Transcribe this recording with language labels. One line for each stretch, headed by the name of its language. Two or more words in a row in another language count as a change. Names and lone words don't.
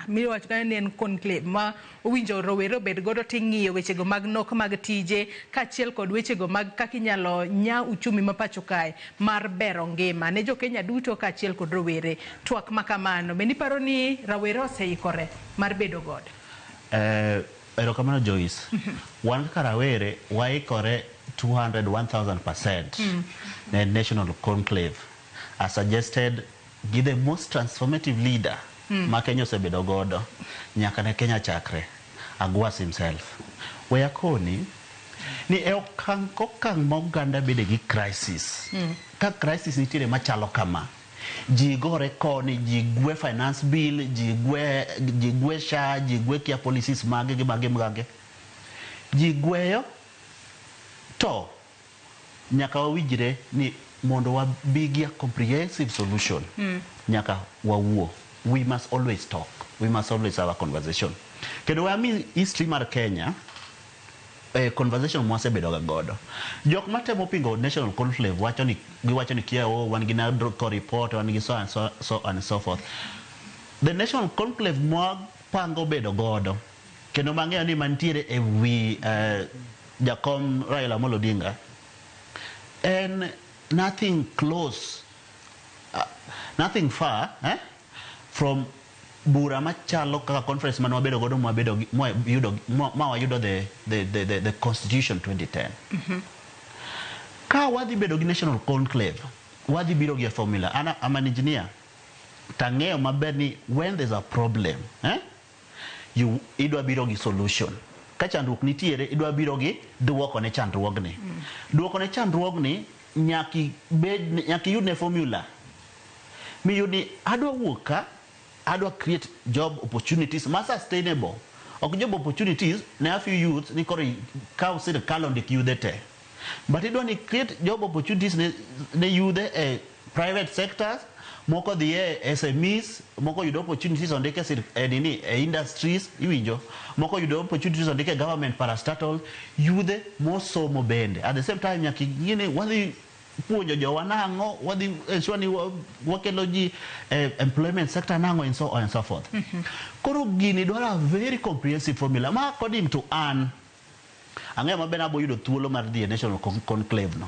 Luo (Kenya and Tanzania): Miwacho ni en conclave ma owinjo rowere obed godo ting'iyo wechego mag nok mag tije kachiel kod wechego mag kaka inyalo nya uchumi ma pacho kae mar bero ngima ne jo Kenya duto kachiel kod rowere. Twak makamano be niparo ni rawere oseikore mar bedo godo? Erokamano Joyce. Wan kaka rawere waikore 201,000%
English: the national conclave as suggested
Luo (Kenya and Tanzania): gi
English: the most transformative leader
Luo (Kenya and Tanzania): ma Kenya osebedo godo nyaka ne Kenya chakre Agwas himself. Wayakoni ni e okang' moganda bede gi crisis. Ka crisis nitiere machalo kama, ji gore koni, ji gwe
English: finance bill,
Luo (Kenya and Tanzania): ji gwe SHA, ji gwe kia policies mage. Ji gweyo to nyaka wawinjre ni mondo wabigia
English: comprehensive solution.
Luo (Kenya and Tanzania): Nyaka wawuo.
English: We must always talk. We must always have a conversation.
Luo (Kenya and Tanzania): Kendo wami history mar Kenya, conversation mwase bedo ga godo. Jok matemo pingo
English: national conclave
Luo (Kenya and Tanzania): wacho ni kia wan gi na report, wan gi
English: so and so forth. The national conclave
Luo (Kenya and Tanzania): mwa pango bedo godo. Kendo mang'eyo ni mantiere e wi jakom Raila Odinga.
English: And nothing close, nothing far from
Luo (Kenya and Tanzania): bura machalo kaka conference man wabedo godo wayudo
English: the constitution
Luo (Kenya and Tanzania): 2010. Ka wadhi bedo gi national conclave, wadhi biro gi formula.
English: I'm an engineer.
Luo (Kenya and Tanzania): Tang'eyo maber ni
English: when there's a problem,
Luo (Kenya and Tanzania): idwa biro gi solution. Ka chandruok nitiere, idwa biro gi duoko ne chandruogni. Duoko ne chandruogni nyaki yud ne formula. Miyudi adwa wuoka, adwa
English: create job opportunities
Luo (Kenya and Tanzania): ma sustainable. Ok
English: job opportunities
Luo (Kenya and Tanzania): ne
English: a few youths
Luo (Kenya and Tanzania): ni koro kaw sirkal ondik yudhe te. But idwa ni
English: create job opportunities
Luo (Kenya and Tanzania): ne yudhe e
English: private sectors,
Luo (Kenya and Tanzania): moko dhi e SMEs, moko yudo opportunities ondike e industries, iwinjo, moko yudo opportunities ondike
English: government parastatal,
Luo (Kenya and Tanzania): yudhe mosomo bende.
English: At the same time
Luo (Kenya and Tanzania): nyaki ngine wadhi puonjo jowa nang'o, wadhi ensure ni wakelo ji
English: employment sector
Luo (Kenya and Tanzania): nang'o
English: and so on and so forth.
Luo (Kenya and Tanzania): Koro gini dwara
English: very comprehensive formula
Luo (Kenya and Tanzania): ma
English: according to
Luo (Kenya and Tanzania): an ang'eyo maber abo yudo thuolo mar dhi national conclave no.